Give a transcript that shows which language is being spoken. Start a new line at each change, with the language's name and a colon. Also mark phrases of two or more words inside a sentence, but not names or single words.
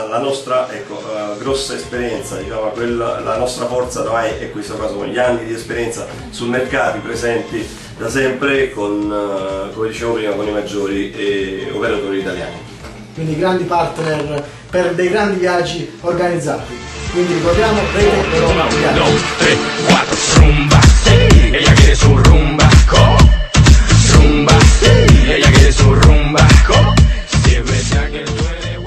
Italian: La nostra, ecco, grossa esperienza, diciamo, la nostra forza ormai è questo caso, con gli anni di esperienza sul mercato, presenti da sempre con, come dicevo prima, con i maggiori operatori italiani. Quindi grandi partner per dei grandi viaggi organizzati. Quindi ricordiamo Rete Europa Viaggi. 2, 3, 4,
Spanish: rumba, ella quiere su rumba, rumba, ella quiere su rumba, si es verdad que tú eres